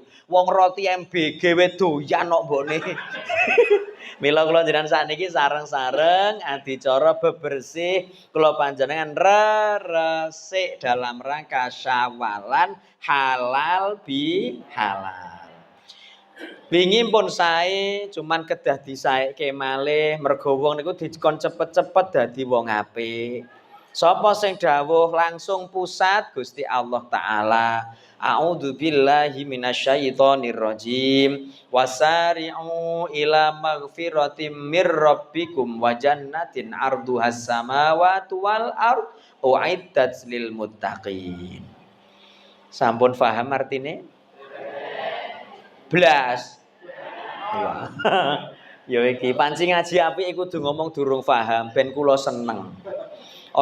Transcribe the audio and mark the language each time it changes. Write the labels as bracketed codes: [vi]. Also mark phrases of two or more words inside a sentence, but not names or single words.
[jv] Wong roti MBG wis doyan kok mbokne. Mila kula njenengan sakniki sareng-sareng adicara bebersih kula panjenengan resik [id] dalam rangka [jv] Syawalan [id] halal bi halal. [jv] Wingi pun sae cuman kedah disaeke malih mergo wong niku dikon cepet-cepet dadi wong apik. Sapa sing dawuh langsung pusat Gusti Allah taala. [ar] أعوذ بالله من الشيطان الرجيم. وسارعوا إلى مغفرة من ربكم وجنة عرضها السماوات والأرض أعدت للمتقين. [jv] Sampun paham artine? Blas. Wah. Ya iki panci ngaji apik kudu ngomong durung paham ben kula seneng.